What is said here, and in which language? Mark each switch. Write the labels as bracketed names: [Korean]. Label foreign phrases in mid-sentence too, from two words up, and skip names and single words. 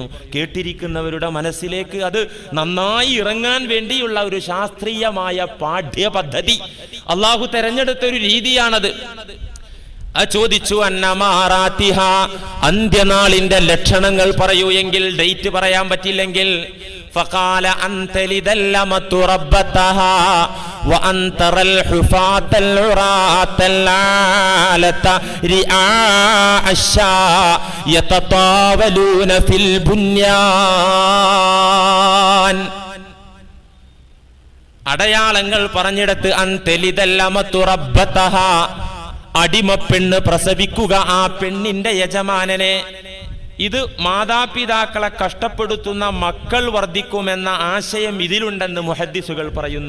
[Malayalam] കേട്ടിരിക്കുന്നവരുടെ മനസ്സിലേക്ക് അത് നന്നായി ഇറങ്ങാൻ വേണ്ടിയുള്ള ഒരു ശാസ്ത്രീയമായ പാഠ്യ പദ്ധതി അള്ളാഹു തെരഞ്ഞെടുത്ത ഒരു രീതിയാണത്. ചോദിച്ചു അന്നമാറാത്തിഹ, അന്ത്യനാളിന്റെ ലക്ഷണങ്ങൾ പറയൂ. എങ്കിൽ ഡേറ്റ് പറയാൻ പറ്റില്ലെങ്കിൽ [Arabic] فقال أنت لدلمت ربتها وأن ترى الحفاة العراة العالة رعاء الشاء يتطاولون في البنيان. [Malayalam] അടയാളങ്ങൾ പറഞ്ഞിടത്ത് [Arabic] أن تلد الأمة ربتها, [Malayalam] അടിമപ്പെണ്ണ് പ്രസവിക്കുക ആ പെണ്ണിന്റെ യജമാനനെ. ഇത് മാതാപിതാക്കളെ കഷ്ടപ്പെടുത്തുന്ന മക്കൾ വർദ്ധിക്കുമെന്ന ആശയം ഇതിലുണ്ടെന്ന് മുഹദ്ദിസുകൾ പറയുന്നു.